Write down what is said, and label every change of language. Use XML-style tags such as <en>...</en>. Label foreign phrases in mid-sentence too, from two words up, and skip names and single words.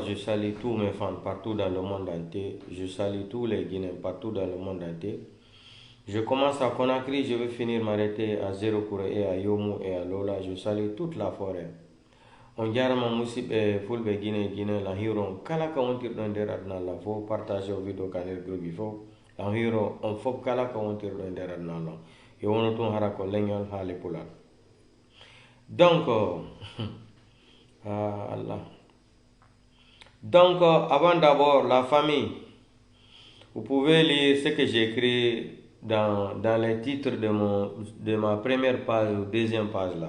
<fr>Je salue tous mes fans partout dans le monde entier. Je salue tous les Guinéens partout dans le monde entier. Je commence à Conakry, je vais finir m'arrêter à Zéro et à Yomu et à Lola. Je salue toute la forêt.</fr> <ff>On jarama musidɓe fulɓe Guinée la hiron kala ka wontirɗo nder aduna la fof partage o vidéo ka nder groupe fof la hiro on fof kala ka wontirɗo nder aduna la e wono tun hara ko leñol haali pulal.</ff> <fr>Donc Allah. Donc avant d'abord la famille, vous pouvez lire ce que j'ai écrit dans les titres de ma première page ou deuxième page là.</fr>